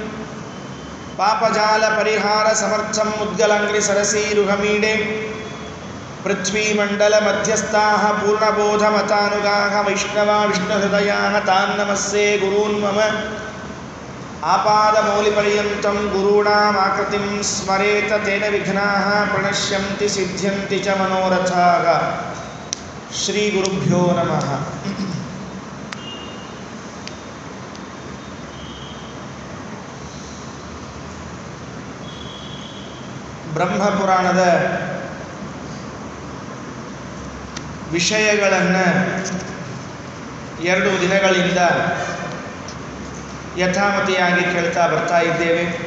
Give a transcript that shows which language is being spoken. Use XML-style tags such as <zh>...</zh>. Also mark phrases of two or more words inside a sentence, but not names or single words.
<sa>ಪಾಪಜಾಲಪರಿಹಾರಸಮರ್ಥಂ ಮುದ್ಗಲಂಘ್ರಿಸರಸೀರುಹಮೀಡೆ ಪೃಥ್ವೀಮಂಡಲಮಧ್ಯಸ್ಥಾಃ ಪೂರ್ಣಬೋಧಮತಾನುಗಾಃ ವೈಷ್ಣವಾ ವಿಷ್ಣುಹೃದಯಾಃ ತಾನ್ ನಮಸ್ಸೇ ಗುರೂನ್ ಮಮ ಆಪಾದಮೌಲಿಪರ್ಯಂತಂ ಗುರುಣಾಮಾಕೃತಿಂ ಸ್ಮರೇತ ತೇನ ವಿಘ್ನಾಃ ಪ್ರಣಶ್ಯಂತಿ ಸಿದ್ಧ್ಯಂತಿ ಚ ಮನೋರಥಾಃ. ಶ್ರೀ ಗುರುಭ್ಯೋ ನಮಃ.</sa> <kn>ಬ್ರಹ್ಮಪುರಾಣದ ವಿಷಯಗಳನ್ನು 2 ದಿನಗಳಿಂದ ಯಥಾಮತಿಯಾಗಿ ಕೇಳ್ತಾ ಬರ್ತಾ ಇದ್ದೇವೆ.</kn>